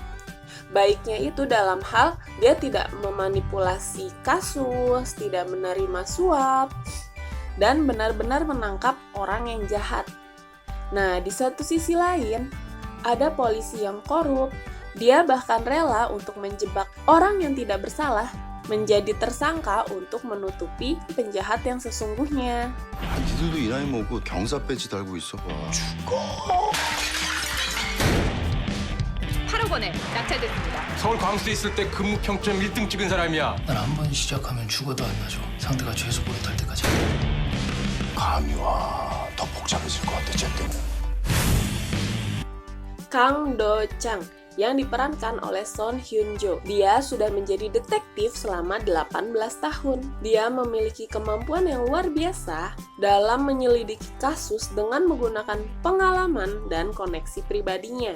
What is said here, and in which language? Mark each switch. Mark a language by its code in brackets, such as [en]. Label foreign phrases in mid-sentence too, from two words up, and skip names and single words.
[id] Baiknya itu dalam hal dia tidak memanipulasi kasus, tidak menerima suap, dan benar-benar menangkap orang yang jahat. Nah, di satu sisi lain, ada polisi yang korup. Dia bahkan rela untuk menjebak orang yang tidak bersalah menjadi tersangka untuk menutupi penjahat yang sesungguhnya. [ko] 니들도 이 나이 먹고 경사 배지 달고 있어봐. 8억 원에 낙찰됐습니다. 서울 광수에 있을 때 근무 평점 1등 찍은 사람이야. 난 한 번 시작하면 죽어도 안 놔줘. 상대가 죄수 버릇할 때까지. 감이 와. 더 복잡해질 것 같아, 쟤 때문에. [id] Kang Do Chang yang diperankan oleh Son Hyun Jo. Dia sudah menjadi detektif selama 18 tahun. Dia memiliki kemampuan yang luar biasa dalam menyelidiki kasus dengan menggunakan pengalaman dan koneksi pribadinya.